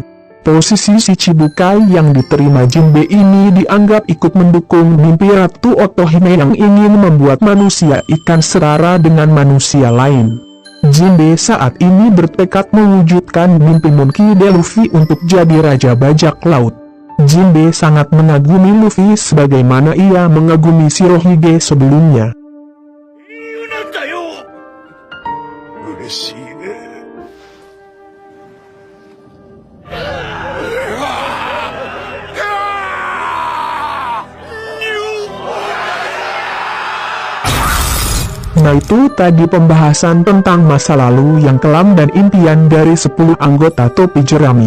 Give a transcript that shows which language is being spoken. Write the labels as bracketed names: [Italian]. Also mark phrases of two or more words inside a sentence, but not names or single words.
[Indonesian] Posisi si Chibukai yang diterima Jinbe ini dianggap ikut mendukung mimpi Ratu Otohime yang ingin membuat manusia ikan setara dengan manusia lain. Jinbe saat ini bertekad mewujudkan mimpi Monkey D. Luffy untuk jadi Raja Bajak Laut. Jinbe sangat mengagumi Luffy sebagaimana ia mengagumi Shirohige sebelumnya. [Japanese] 言うなんだよ嬉しいね [Indonesian] Nah itu tadi pembahasan tentang masa lalu yang kelam dan impian dari 10 anggota topi jerami.